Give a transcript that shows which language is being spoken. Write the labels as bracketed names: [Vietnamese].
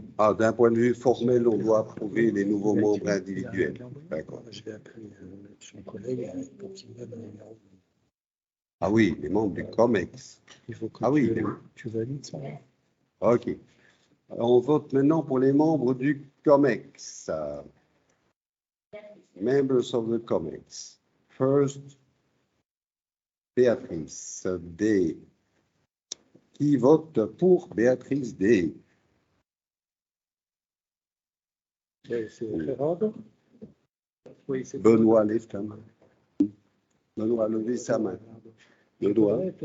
[French] Ah, d'un point de vue formel, on doit approuver les nouveaux membres individuels. D'accord. Je vais appeler son collègue pour qu'il me donne un numéro. Ah oui, les membres du COMEX. Il faut que tu valides ça. OK. Alors, on vote maintenant pour les membres du COMEX. [English] Members of the COMEX. First, [French] Béatrice D. Qui vote pour Béatrice D? C'est Gérard. Oui, c'est Benoît, lève ta main. Benoît, levez sa main. Le doigt.